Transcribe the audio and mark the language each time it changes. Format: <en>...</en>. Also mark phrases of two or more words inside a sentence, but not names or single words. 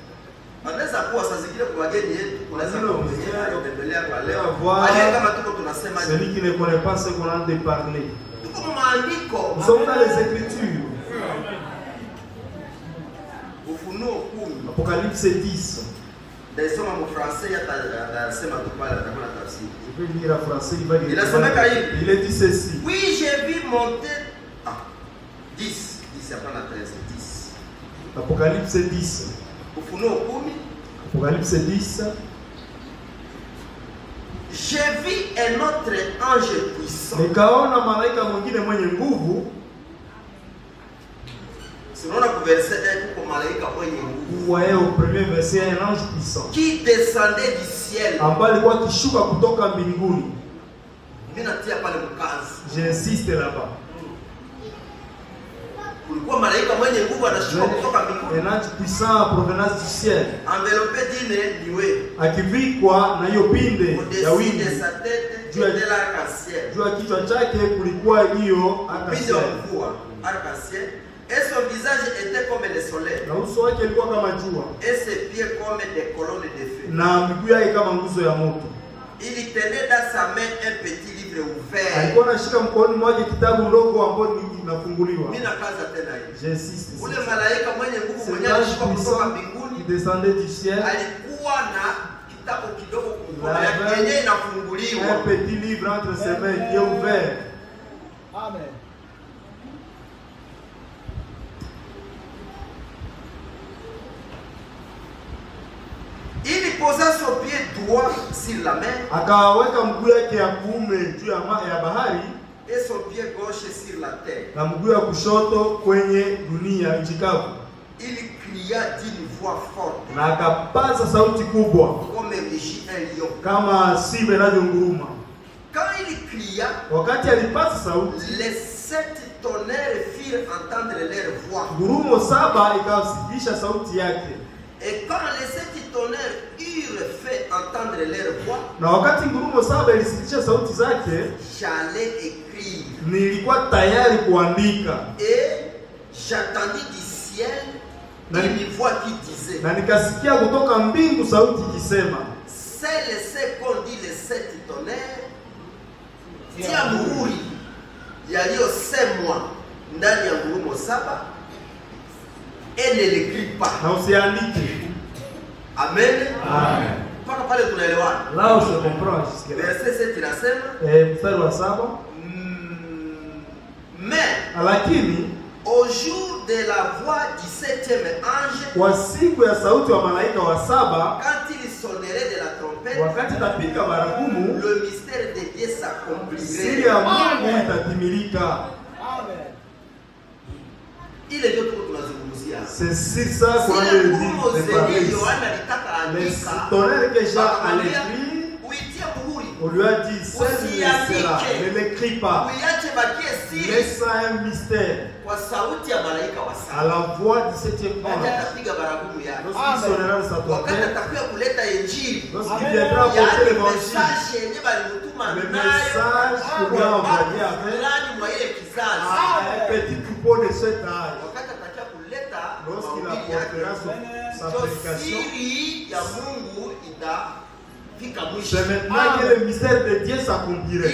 <fr>Celui qui ne connaît pas ce qu'on a de parler. Nous sommes dans les Écritures.</fr> <sw>Ufunuo 10.</sw> <fr>Apocalypse 10.</fr> <sw>Ndaisoma mu français atasema tu pale atakuwa na tafsiri.</sw> <fr>Je vais lire en français, il va lire. Il est dit ceci. Oui, j'ai vu monter 10 hapana 13 10. Apocalypse 10.</fr> <sw>Ufunuo 10.</sw> <fr>Apocalypse 10. J'ai vu un autre ange puissant.</fr> <sw>Nikaona malaika mwingine mwenye nguvu. Sinon ku verset 1 kuko malaika mwenye nguvu.</sw> <fr>Vous voyez au premier verset un ange puissant. Qui descendait du ciel.</fr> <sw>Ambaye alikuwa akishuka kutoka mbinguni. Mimi natia pale mkazi.</sw> <fr>J'insiste là-bas.</fr> <sw>Kulikuwa malaika mwenye nguvu anashuka kutoka mbinguni.</sw> <fr>Un ange puissant en provenance du ciel. Enveloppé d'une nuée.</fr> <sw>Akivikwa na hiyo pinde ya wingu.</sw> <fr>De sa tête de l'arc-en-ciel.</fr> <sw>Juu ya kichwa chake kulikuwa hiyo arc-en-ciel.</sw> <fr>Et son visage était comme le soleil.</fr> <sw>Na uso wake ulikuwa kama jua.</sw> <fr>Et ses pieds comme des colonnes de feu.</fr> <sw>Na miguu yake kama nguzo ya moto.</sw> <fr>Il tenait dans sa main un petit livre ouvert.</fr> <sw>Alikuwa anashika mkononi mwake kitabu ndogo ambacho kinafunguliwa. Mimi nakaza tena hivi.</sw> <fr>J'insiste.</fr> <sw>Ule malaika mwenye nguvu mwenye alishuka kutoka mbinguni,</sw> <fr>qui descendait du ciel,</fr> <sw>alikuwa na kitabu kidogo mkononi yake yenyewe inafunguliwa.</sw> <fr>Un petit livre entre ses mains qui est ouvert. Amen. Il posa son pied droit sur la mer.</fr> <sw>Akaweka mguu yake ya kuume juu ya bahari.</sw> <fr>Et son pied gauche sur la terre.</fr> <sw>Na mguu ya kushoto kwenye dunia nchi kavu.</sw> <fr>Il cria d'une voix forte.</fr> <sw>Na akapaza sauti kubwa.</sw> <fr>Comme un lion.</fr> <sw>Kama simba inavyonguruma.</sw> <fr>Quand il cria,</fr> <sw>wakati alipaza sauti,</sw> <fr>les 7 tonnerres firent entendre leur voix.</fr> <sw>Ngurumo 7 ikasikisha sauti yake.</sw> <fr>Et quand les 7 tonnerres eurent fait entendre leur voix,</fr> <sw>na wakati ngurumo 7 ilisikisha sauti zake,</sw> <fr>j'allais écrire.</fr> <sw>Nilikuwa tayari kuandika.</sw> <fr>Et j'attendis du ciel une voix qui disait.</fr> <sw>Na nikasikia kutoka mbingu sauti ikisema,</sw> <fr>c'est ce qu'ont dit les 7 tonnerres.</fr> <sw>Tia muhuri yaliyosemwa ndani ya ngurumo 7</sw> <fr>et ne l'écris pas.</fr> <sw>Na usiandike. Amen. Amen. Mpaka pale tunaelewana.</sw> <fr>Là on se comprend jusqu'à là.</fr> <sw>Verset 7 inasema, mstari wa 7,</sw> <fr>mais</fr> <sw>lakini</sw> <fr>au jour de la voix du 7e ange,</fr> <sw>kwa siku ya sauti wa malaika wa 7,</sw> <fr>quand il sonnerait de la trompette,</fr> <sw>wakati tapiga baragumu,</sw> <fr>le mystère de Dieu s'accomplirait.</fr> <sw>Siri ya Mungu itatimilika. Amen. Ile ndio tunazungumzia.</sw> <fr>C'est ça qu'on a dit. Les tonnerres que Jean a écrit, on lui a dit, ne l'écris pas. Laisse un mystère. À la voix du 7e ange, lorsqu'il sonnera de sa trompette, lorsqu'il viendra apporter l'évangile, le message qu'on lui a envoyé avec un petit troupeau de cet âge, lorsqu'il apportera sa prédication, c'est maintenant que le mystère de Dieu s'accomplirait.</fr>